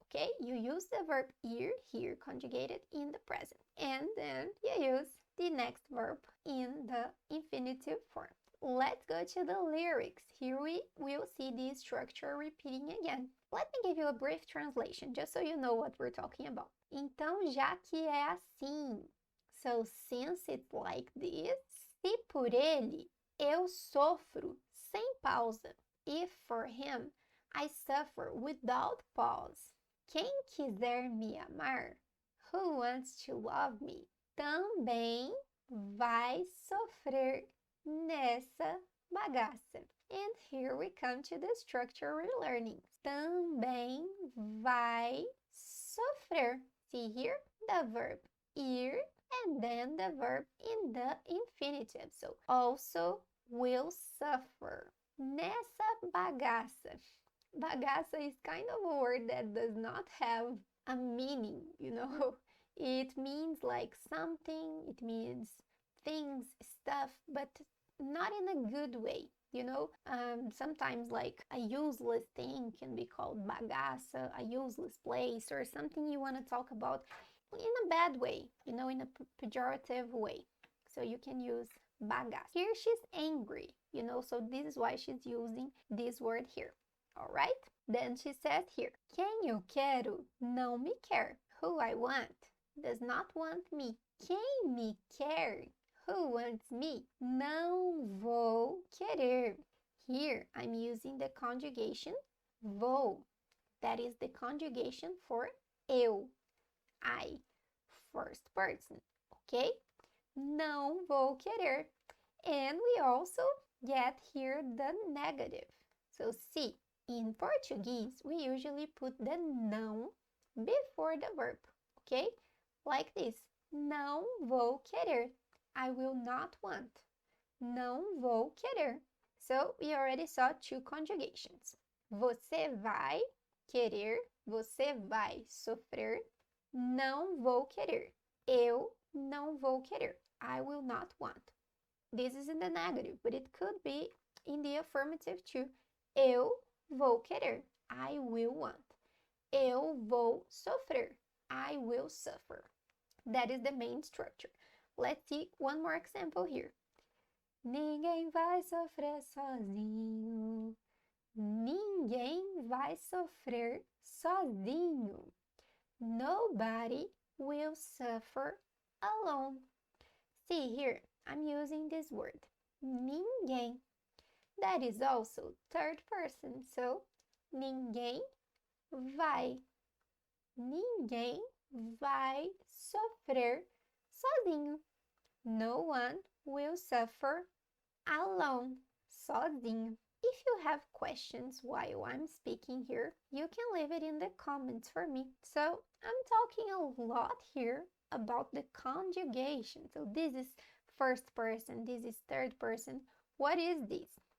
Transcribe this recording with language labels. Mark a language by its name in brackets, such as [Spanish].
[English] Okay, you use the verb ir here conjugated in the present, and then you use the next verb in the infinitive form. Let's go to the lyrics. Here we will see the structure repeating again. Let me give you a brief translation, just so you know what we're talking about. [Portuguese] Então, já que é assim, [English] so since it's like this, [Portuguese] se por ele eu sofro sem pausa, [English] if for him I suffer without pause. [Portuguese] Quem quiser me amar, [English] who wants to love me, [Portuguese] também vai sofrer nessa bagaça. [English] And here we come to the structure we're learning. [Portuguese] Também vai sofrer. [English] See here the verb ir and then the verb in the infinitive. So also will suffer. [Portuguese] Nessa bagaça. [English] Bagaça is kind of a word that does not have a meaning, you know. It means like something, it means things, stuff, but not in a good way, you know. Sometimes like a useless thing can be called bagaça, a useless place, or something you want to talk about in a bad way, you know, in a pejorative way. So you can use bagaça. Here she's angry, you know, so this is why she's using this word here. All right? Then she says here, [Portuguese] quem eu quero não me quer. [English] Who I want does not want me. [Portuguese] Quem me quer, [English] who wants me, [Portuguese] não vou querer. [English] Here I'm using the conjugation vou. That is the conjugation for eu, I, first person. Okay? [Portuguese] Não vou querer. [English] And we also get here the negative. So see, in Portuguese, we usually put the não before the verb, okay? Like this, [Portuguese] não vou querer. [English] I will not want. [Portuguese] Não vou querer. [English] So we already saw two conjugations. [Portuguese] Você vai querer, você vai sofrer. Não vou querer. Eu não vou querer. [English] I will not want. This is in the negative, but it could be in the affirmative too. [Portuguese] Eu vou querer. [English] I will want. [Portuguese] Eu vou sofrer. [English] I will suffer. That is the main structure. Let's see one more example here. [Portuguese] Ninguém vai sofrer sozinho. Ninguém vai sofrer sozinho. [English] Nobody will suffer alone. See here, I'm using this word, ninguém. That is also third person, so [Portuguese] ninguém vai. Ninguém vai sofrer sozinho. [English] No one will suffer alone, sozinho. If you have questions while I'm speaking here, you can leave it in the comments for me. So I'm talking a lot here about the conjugation. So this is first person, this is third person. What is this?